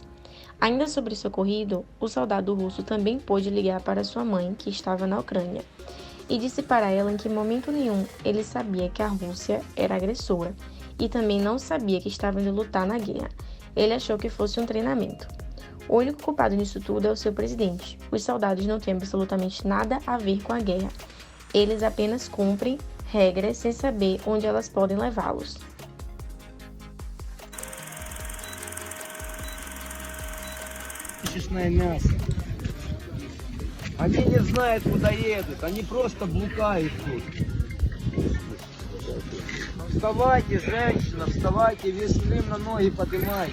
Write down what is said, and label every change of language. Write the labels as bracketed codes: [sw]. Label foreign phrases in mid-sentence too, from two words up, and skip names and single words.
[pt] Ainda sobre esse ocorrido, o soldado russo também pôde ligar para sua mãe, que estava na Ucrânia, e disse para ela em que momento nenhum ele sabia que a Rússia era agressora, e também não sabia que estava indo lutar na guerra. Ele achou que fosse um treinamento. O único culpado nisso tudo é o seu presidente. Os soldados não têm absolutamente nada a ver com a guerra. Eles apenas cumprem regras sem saber onde elas podem levá-los. [ru] Честное мясо. Они не знают, куда едут, они просто блукают тут. Вставайте, женщина, вставайте, весь Крым на ноги поднимайте.